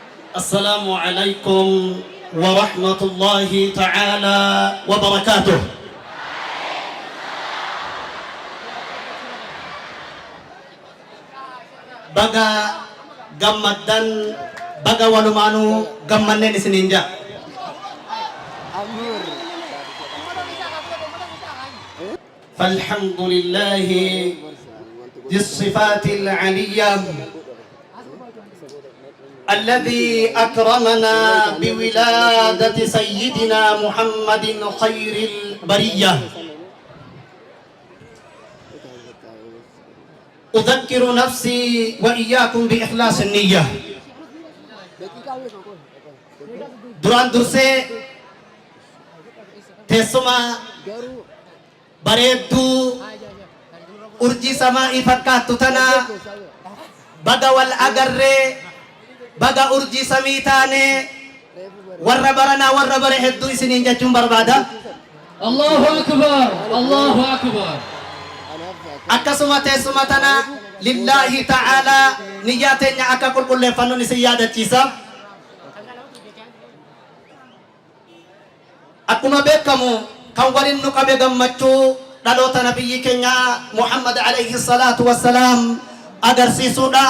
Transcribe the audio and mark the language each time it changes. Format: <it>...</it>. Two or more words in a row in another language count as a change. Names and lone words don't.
<ar>السلام عليكم ورحمة الله تعالى وبركاته.</ar> <om>Baga gammadan baga walumanu gammanne isininja.</om> <ar>فالحمد لله ذي الصفات العلية الذي أكرمنا بولادة سيدنا محمد خير البرية. أذكر نفسي وإياكم بإخلاص النية. دران درسي تسمى</ar> <om>bareedduu urjii samaa'ii fakkaattu tana baga wal agarree baga urjii samii taane warra baranaa warra bare hedduu isiniin jechuun barbaada.</om> <ar>الله أكبر، الله أكبر.</ar> <om>Akkasuma teessuma tana</om> <ar>لله تعالى</ar> <om>niyyaa teenya akka qulqulleeffannuun isin yaadachiisa. Akkuma beekamu kan waliin nu qabe gammachuu dhaloota nabiyyi keenya Muhammad</om> <ar>عليه الصلاة والسلام</ar> <om>agarsiisuudha.</om>